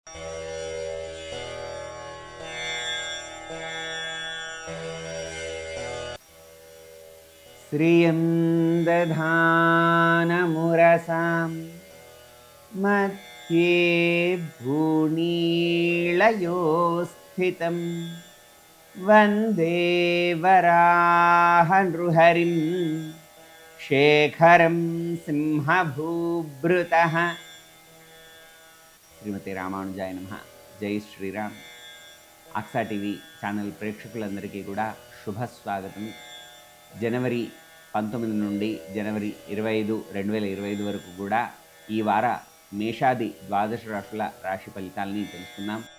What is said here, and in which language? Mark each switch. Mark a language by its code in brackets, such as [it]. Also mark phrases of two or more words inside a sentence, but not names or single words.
[sa] श्रियं दधानमुरसां मध्ये भूनीलयो स्थितं वन्दे वराहनृहरिं शेखरं सिंहभूभृतः। శ్రీమతి రామానుజాయ నమః. జై శ్రీరామ్. [te] అక్సా టీవీ ఛానల్ ప్రేక్షకులందరికీ కూడా శుభస్వాగతం. జనవరి 19 నుండి జనవరి 25, 2025 వరకు కూడా ఈ వార మేషాది ద్వాదశ రాశుల రాశి ఫలితాలని తెలుసుకుందాం.